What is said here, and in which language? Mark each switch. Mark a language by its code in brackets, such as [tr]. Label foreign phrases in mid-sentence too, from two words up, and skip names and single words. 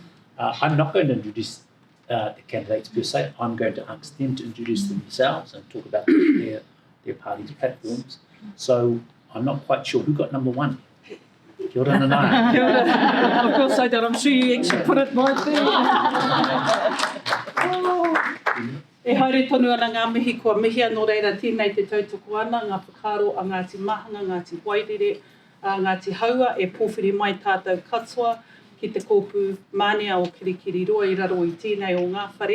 [en] I'm not going to introduce the candidates per se. I'm going to ask them to introduce themselves and talk about their party's platforms. So I'm not quite sure who got number one. [mi] Kia ora Nanaia. Kia ora. [en] Of course I did. I'm sure you actually put it right there. [mi] E haere tonu ana ngā mihi kua mihia no reira tēnei te tautoko ana, ngā whakaro a Ngāti Mahanga, Ngāti Wairere, Ngāti Haua, e pōwhiri mai tātou katoa ki Te Kōpū Mānia o Kirikiriroa i raro i tēnei o ngā whare.